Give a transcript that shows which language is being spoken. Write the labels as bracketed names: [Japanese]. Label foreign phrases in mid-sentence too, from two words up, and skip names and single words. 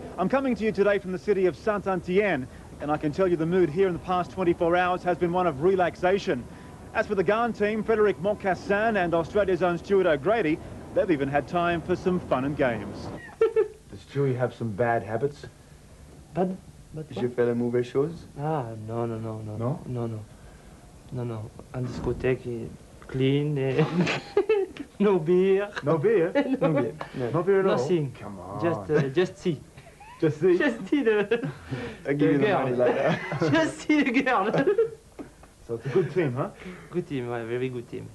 [English] I'm coming to you today from the city of Saint-Etienne, and I can tell you the mood here in the past 24 hours has been one of relaxation. As for the Garn team, Frédéric Moncassin and Australia's own Stuart O'Grady, they've even had time for some fun and games. Does Stewie have some bad habits? Bad? [French] Je fais la mauvaise chose? [English] Ah, no. No? [French] No. En discothèque, [English] clean, no beer. No beer? No beer. No beer at all? Nothing. Come on. Just see. Just see? Just see the I'll give you the girl. money later. Just see the girl. So it's a good team, huh? Good team, ouais, very good team.